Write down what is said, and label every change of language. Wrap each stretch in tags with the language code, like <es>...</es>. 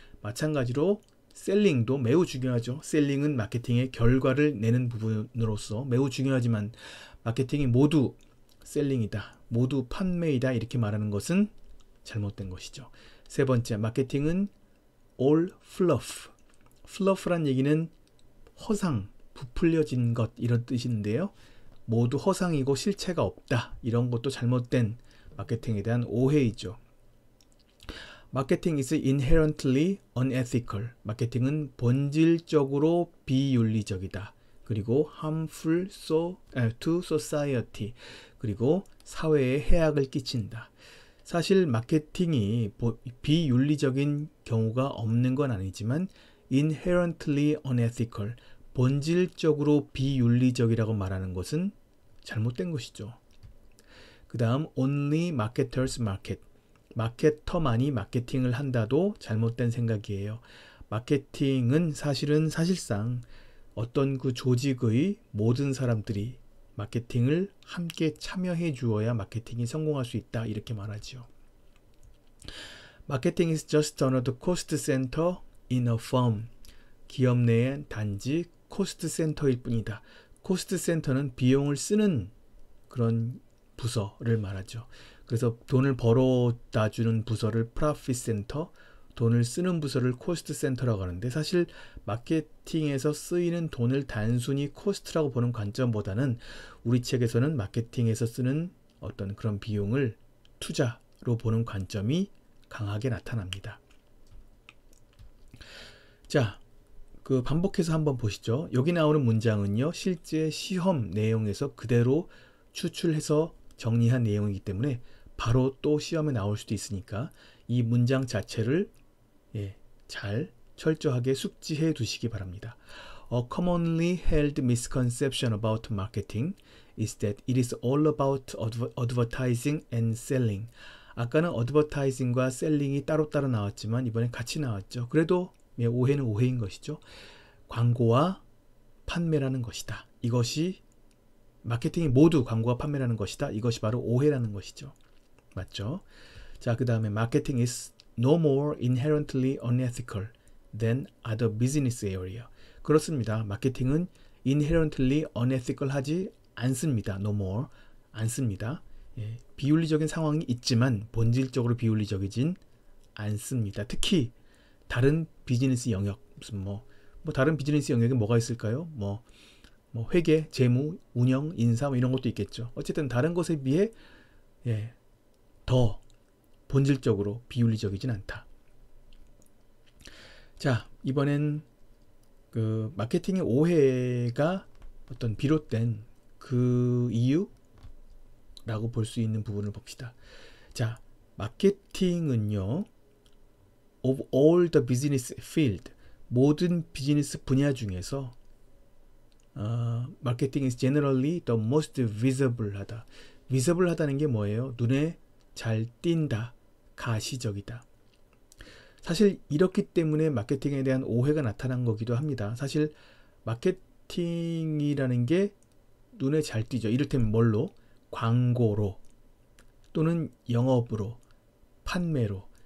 <ko>마찬가지로 셀링도 매우 중요하죠. 셀링은 마케팅의 결과를 내는 부분으로서 매우 중요하지만 마케팅이 모두 셀링이다, 모두 판매이다 이렇게 말하는 것은 잘못된 것이죠. 세 번째, 마케팅은</ko> <en>all fluff.</en> <ko>fluff란 얘기는 허상, 부풀려진 것 이런 뜻인데요. 모두 허상이고 실체가 없다. 이런 것도 잘못된 마케팅에 대한 오해이죠.</ko> <en>마케팅 is inherently unethical.</en> <ko>마케팅은 본질적으로 비윤리적이다. 그리고</ko> <en>harmful to society.</en> <ko>그리고 사회에 해악을 끼친다. 사실 마케팅이 비윤리적인 경우가 없는 건 아니지만</ko> <en>inherently unethical,</en> <ko>본질적으로 비윤리적이라고 말하는 것은 잘못된 것이죠. 그 다음</ko> <en>only marketers market.</en> <ko>마케터만이 마케팅을 한다도 잘못된 생각이에요. 마케팅은 사실상 어떤 그 조직의 모든 사람들이 마케팅을 함께 참여해 주어야 마케팅이 성공할 수 있다 이렇게 말하죠.</ko> <en>마케팅 is just another cost center in a firm.</en> <ko>기업 내엔 단지 코스트 센터일 뿐이다. 코스트 센터는 비용을 쓰는 그런 부서를 말하죠. 그래서 돈을 벌어다 주는 부서를 프로핏 센터, 돈을 쓰는 부서를 코스트 센터라고 하는데 사실 마케팅에서 쓰이는 돈을 단순히 코스트라고 보는 관점보다는 우리 책에서는 마케팅에서 쓰는 어떤 그런 비용을 투자로 보는 관점이 강하게 나타납니다. 자, 그 반복해서 한번 보시죠. 여기 나오는 문장은요, 실제 시험 내용에서 그대로 추출해서 정리한 내용이기 때문에 바로 또 시험에 나올 수도 있으니까 이 문장 자체를 잘 철저하게 숙지해 두시기 바랍니다.</ko> <en>A commonly held misconception about marketing is that it is all about advertising and selling.</en> <ko>아까는 advertising과 selling이 따로따로 나왔지만 이번엔 같이 나왔죠. 그래도 오해는 오해인 것이죠. 광고와 판매라는 것이다. 이것이 마케팅이 모두 광고와 판매라는 것이다. 이것이 바로 오해라는 것이죠. 맞죠? 자, 그 다음에</ko> <en>마케팅 is no more inherently unethical than other business area.</en> <ko>그렇습니다. 마케팅은</ko> <en>inherently unethical</en> <ko>하지 않습니다.</ko> <en>no more.</en> <ko>않습니다. 비윤리적인 상황이 있지만 본질적으로 비윤리적이진 않습니다. 특히 다른 비즈니스 영역, 무슨 다른 비즈니스 영역에 뭐가 있을까요? 회계, 재무, 운영, 인사 이런 것도 있겠죠. 어쨌든 다른 것에 비해 더 본질적으로 비윤리적이진 않다. 자, 이번엔 그 마케팅의 오해가 어떤 비롯된 그 이유라고 볼 수 있는 부분을 봅시다. 자, 마케팅은요,</ko> <en>of all the business field,</en> <ko>모든 비즈니스 분야 중에서 마케팅</ko> <en>is generally the most visible</en> <ko>하다. visible 하다는 게 뭐예요? 눈에 잘 띈다, 가시적이다. 사실 이렇기 때문에 마케팅에 대한 오해가 나타난 거기도 합니다. 사실 마케팅이라는 게 눈에 잘 띄죠. 이를테면 뭘로? 광고로 또는 영업으로, 판매로.</ko>